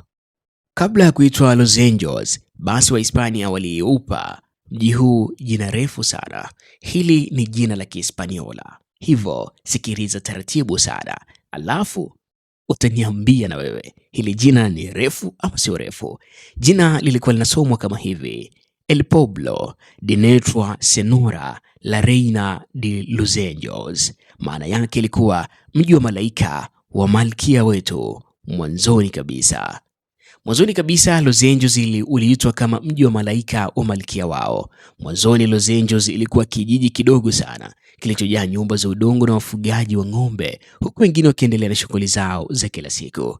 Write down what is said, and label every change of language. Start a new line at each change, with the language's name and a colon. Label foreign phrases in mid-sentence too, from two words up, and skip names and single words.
Swahili: Kabla ya kuitwa Los Angeles, basi Wahispania waliupa mji huu jina refu sana. Hili ni jina la Kihispaniola, hivyo sikiliza taratibu sana, alafu utaniambia na wewe hili jina ni refu ama sio refu. Jina lilikuwa linasomwa kama hivi:
Spanish: El Pueblo de Nuestra Senora la Reina de Los Angeles.
Swahili: Maana yake ilikuwa mji wa malaika wa malkia wetu. Mwanzoni kabisa Los Angeles uliitwa kama mji wa malaika wa malkia wao. Mwanzoni Los Angeles ilikuwa kijiji kidogo sana kilichojaa nyumba za udongo na wafugaji wa ng'ombe, huku wengine wakiendelea na shughuli zao za kila siku.